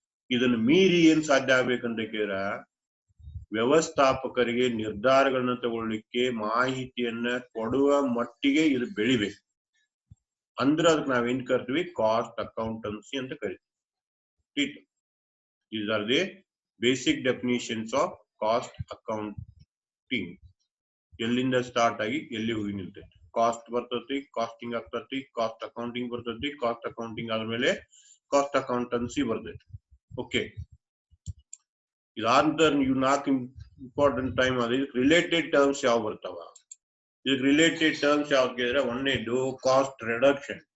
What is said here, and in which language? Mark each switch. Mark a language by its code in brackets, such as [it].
[kn] ಇದನ್ನ ಮೀರಿ ಏನ್ ಸಾಧ್ಯ ಆಗ್ಬೇಕಂತ ಕೇಳಿದ್ರೆ ವ್ಯವಸ್ಥಾಪಕರಿಗೆ ನಿರ್ಧಾರಗಳನ್ನ ತಗೊಳ್ಳಿಕ್ಕೆ ಮಾಹಿತಿಯನ್ನ ಕೊಡುವ ಮಟ್ಟಿಗೆ ಇದು ಬೆಳಿಬೇಕು. ಅಂದ್ರೆ ಅದಕ್ಕೆ ನಾವೇನ್ ಕರಿತೀವಿ, ಕಾಸ್ಟ್ ಅಕೌಂಟೆನ್ಸಿ ಅಂತ ಕರಿತೀವಿ. [en] These are the basic definitions of cost accounting. [kn] ಎಲ್ಲಿಂದ ಸ್ಟಾರ್ಟ್ ಆಗಿ ಎಲ್ಲಿ ಹೋಗಿ ನಿಲ್ತೈತಿ. ಕಾಸ್ಟ್ ಬರ್ತೈತಿ, ಕಾಸ್ಟಿಂಗ್ ಆಗ್ತೈತಿ, ಕಾಸ್ಟ್ ಅಕೌಂಟಿಂಗ್ ಬರ್ತೈತಿ, ಕಾಸ್ಟ್ ಅಕೌಂಟಿಂಗ್ ಆದ್ಮೇಲೆ ಕಾಸ್ಟ್ ಅಕೌಂಟೆನ್ಸಿ ಬರ್ತೈತಿ. ಓಕೆ, ಇದಾದ ನೀವು 4 ಇಂಪಾರ್ಟೆಂಟ್ ಟೈಮ್ ಅದ. ಇದಕ್ಕೆ ರಿಲೇಟೆಡ್ ಟರ್ಮ್ಸ್ ಯಾವ ಬರ್ತಾವ? ಇದಕ್ಕೆ ರಿಲೇಟೆಡ್ ಟರ್ಮ್ಸ್ ಯಾವ್ದು ಕೇಳಿದ್ರೆ, ಒಂದೇದು ಕಾಸ್ಟ್ ರಿಡಕ್ಷನ್.